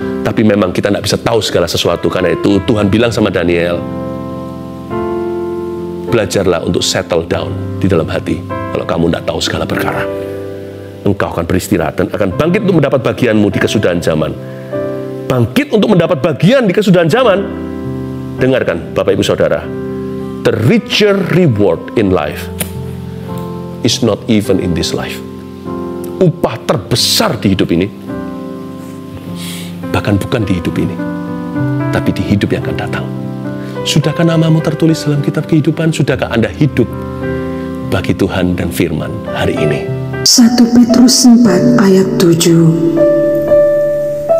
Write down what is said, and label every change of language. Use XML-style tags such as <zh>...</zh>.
<id>Tapi memang kita tidak bisa tahu segala sesuatu. Karena itu Tuhan bilang sama Daniel, belajarlah untuk</id> <en>settle down</en> <id>di dalam hati. Kalau kamu tidak tahu segala perkara, engkau akan beristirahat dan akan bangkit untuk mendapat bagianmu di kesudahan zaman. Bangkit untuk mendapat bagian di kesudahan zaman. Dengarkan Bapak Ibu Saudara,</id> <en>the richer reward in life is not even in this life.</en> <id>Upah terbesar di hidup ini bahkan bukan di hidup ini, tapi di hidup yang akan datang. Sudahkah namamu tertulis dalam kitab kehidupan? Sudahkah Anda hidup bagi Tuhan dan firman hari ini? 1 Petrus 4 ayat 7.</id>